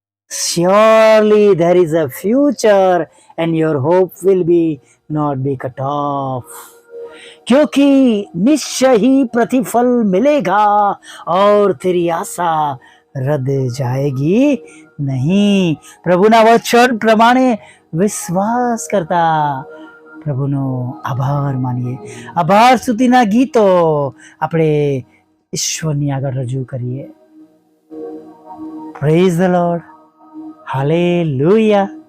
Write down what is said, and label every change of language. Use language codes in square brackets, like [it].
[en] Surely there is a future and your hope will be not be cut off. [hi] क्योंकि निश्चय ही प्रतिफल मिलेगा और तेरी आशा रद जाएगी नहीं. [gu] પ્રભુના વચન પ્રમાણે વિશ્વાસ કરતા પ્રભુનો આભાર માનીએ. આભાર સ્તુતિના ગીતો આપણે ઈશ્વરની આગળ રજૂ કરીએ. [en] Praise the lord, hallelujah.